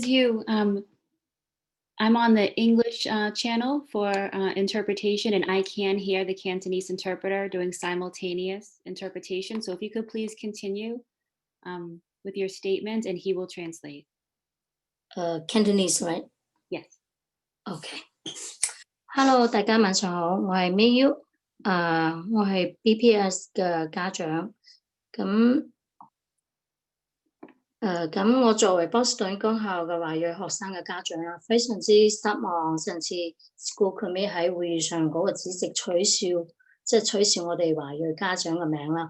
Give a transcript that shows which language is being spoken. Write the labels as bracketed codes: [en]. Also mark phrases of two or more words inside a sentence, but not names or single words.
[en] Yu, I'm on the English channel for interpretation, and I can hear the Cantonese interpreter doing simultaneous interpretation. So if you could please continue with your statement, and he will translate. Cantonese, right? Yes. Okay. Hello， [yue] 大家晚上好，我係 Mayu， 我係 BPS 嘅家長。咁我作為波士頓公校嘅華裔學生嘅家長啦，非常之失望。上次 School Committee 喺會議上嗰個指示取消，即係取消我哋華裔家長嘅名啦。